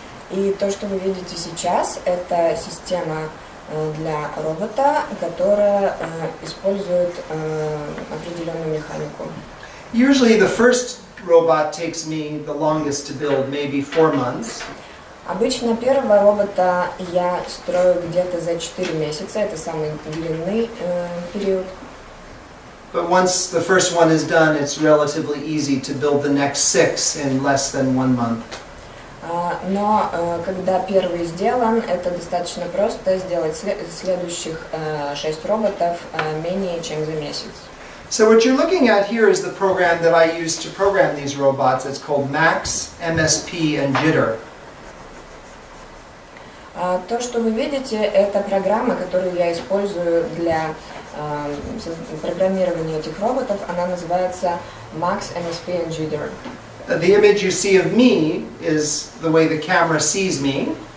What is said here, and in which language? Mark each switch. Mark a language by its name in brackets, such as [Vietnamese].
[Russian] И то, что вы видите сейчас, это система для робота, которая использует определенную механику. [English] Usually the first robot takes me the longest to build, maybe 4 months. [Russian] Обычно первого робота я строю где-то за 4 месяца, это самый длинный период. [English] But once the first one is done, it's relatively easy to build the next 6 in less than 1 month. [Russian] Но когда первый сделан, это достаточно просто сделать следующих 6 роботов менее чем за месяц. [English] So what you're looking at here is the program that I use to program these robots. It's called Max, MSP, and Jitter. [Russian] То, что вы видите, это программа, которую я использую для программирования этих роботов. Она называется Max, MSP, and Jitter. [English] The image you see of me is the way the camera sees me.